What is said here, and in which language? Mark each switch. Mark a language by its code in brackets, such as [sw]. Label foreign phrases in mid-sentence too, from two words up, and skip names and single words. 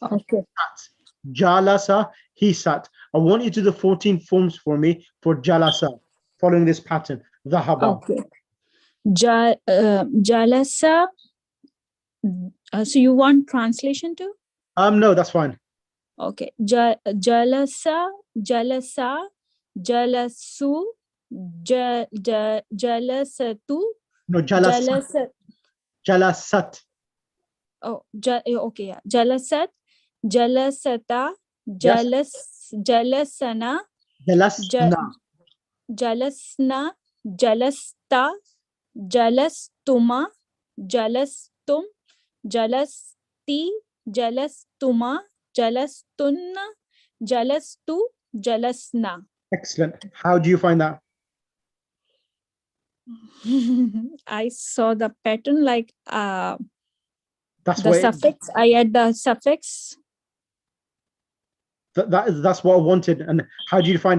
[en] Okay. sat. Jalasa, he sat. I want you to do the 14 forms for me for jalasa, following this pattern. Dhahaba. Okay. Jalasa. So you want translation too? No, that's fine. Okay. [ar] جلس، جلسا، جلسوا، جلست, No, جلست. جلست. [en] Oh, okay, yeah. [ar] جلست، جلستا, [en] Yes. jalasana, Jalasna. [ar] جلسن، جلستَ، جلستما، جلستم، جلستِ، جلستما، جلستنّ، جلستُ، جلسنا. [en] Excellent. How do you find that? I saw the pattern like That's the what suffix. I add the suffix. that's what I wanted. And how do you find it?